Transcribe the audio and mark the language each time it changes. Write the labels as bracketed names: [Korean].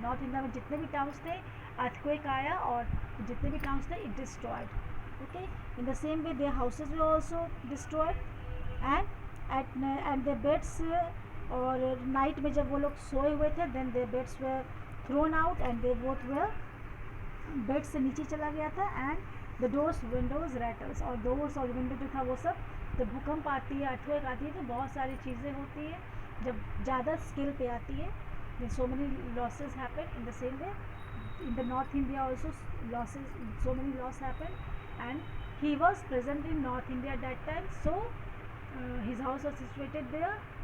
[Hindi] North India में जितने भी towns थे, earthquake आया और जितने भी towns थे, [English] it destroyed. Okay. In the same way, their houses were also destroyed, and their beds [Hindi] और night में जब वो लोग सोए हुए थे, [English] then their beds were thrown out and they both were [Hindi] bed से नीचे चला गया था. [English] and the doors windows rattles, [Hindi] और डोर्स और विंडो जो था वो सब, जब भूकंप आती है, अर्थक्वेक आती है, तो बहुत सारी चीज़ें होती है. जब ज़्यादा स्केल पे आती है, [English] then so many losses happen. In the same way, in the North India also so many loss happened, and he was present in North India at that time, so his house was situated there.